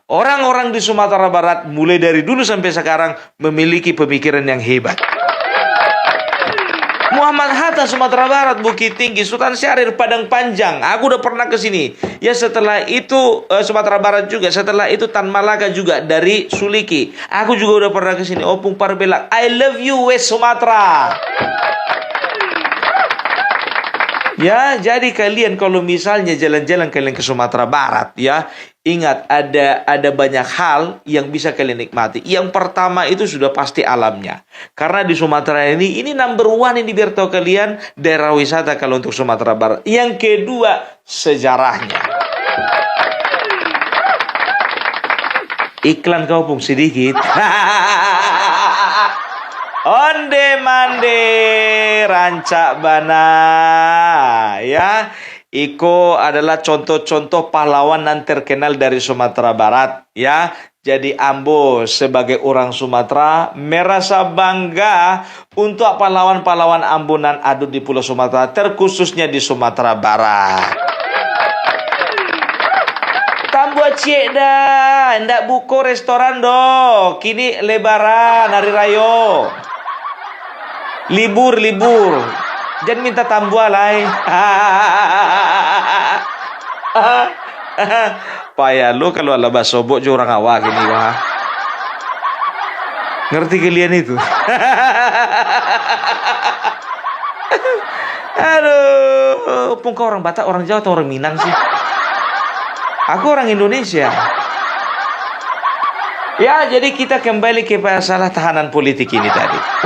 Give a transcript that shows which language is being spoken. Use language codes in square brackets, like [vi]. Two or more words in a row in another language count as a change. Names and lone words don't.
[id] Orang-orang di Sumatera Barat mulai dari dulu sampai sekarang memiliki pemikiran yang hebat. Muhammad Hatta, Sumatera Barat, Bukit Tinggi, Sultan Syahrir, Padang Panjang. Aku udah pernah ke sini. Ya setelah itu Sumatera Barat juga. Setelah itu Tan Malaka juga dari Suliki. Aku juga udah pernah ke sini. Opung Parbelak. [en] I love you [id] West Sumatera. Ya, jadi kalian kalau misalnya jalan-jalan kalian ke Sumatera Barat, ya, ingat ada banyak hal yang bisa kalian nikmati. Yang pertama itu sudah pasti alamnya. Karena di Sumatera ini [en] number one [id] ini biar tahu kalian daerah wisata kalau untuk Sumatera Barat. Yang kedua, sejarahnya. Iklan kau pun sedikit. [min] Onde mande rancak bana, ya. Iko [id] adalah contoh-contoh pahlawan yang terkenal dari Sumatera Barat, ya. Jadi Ambo sebagai orang Sumatera merasa bangga untuk pahlawan-pahlawan Ambunan ada di Pulau Sumatera, terkhususnya di Sumatera Barat. [min] Tambua cik dah, ndak buko restoran do. Kini lebaran hari rayo. Libur. Jangan minta tambua lai. Payah lo kalau ala basobok jo orang awak gini wah. [id] Ngerti kalian itu? Aduh, pun kau orang Batak, orang Jawa atau orang Minang sih? Aku orang Indonesia. Ya, jadi kita kembali ke masalah tahanan politik ini tadi.